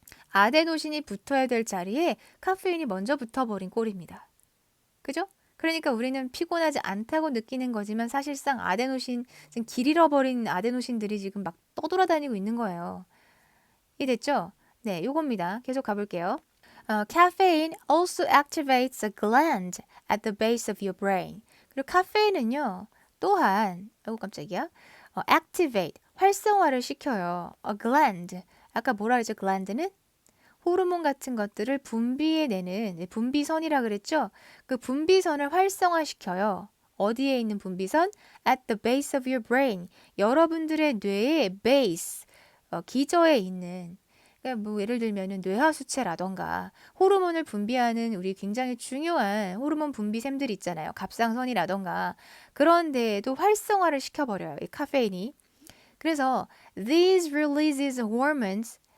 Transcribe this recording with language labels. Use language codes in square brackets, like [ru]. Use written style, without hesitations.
[ko] 아데노신이 붙어야 될 자리에 카페인이 먼저 붙어버린 꼴입니다. 그죠? 그러니까 우리는 피곤하지 않다고 느끼는 거지만 사실상 아데노신, 지금 길 잃어버린 아데노신들이 지금 막 떠돌아다니고 있는 거예요. 이해됐죠? 네, 요겁니다. 계속 가볼게요. [en] Caffeine also activates a gland at the base of your brain. [ko] 그리고 카페인은요, 또한, 깜짝이야. activate, 활성화를 시켜요. [en] A gland. [ko] 아까 뭐라 그랬죠? gland는? 호르몬 같은 것들을 분비해내는 분비선이라 그랬죠? 그 분비선을 활성화시켜요. 어디에 있는 분비선? [en] At the base of your brain. [ko] 여러분들의 뇌의 base, 기저에 있는 그러니까 뭐 예를 들면은 뇌하수체라던가 호르몬을 분비하는 우리 굉장히 중요한 호르몬 분비샘들이 있잖아요. 갑상선이라던가 그런 데에도 활성화를 시켜버려요. 이 카페인이. 그래서 [en] these releases hormones.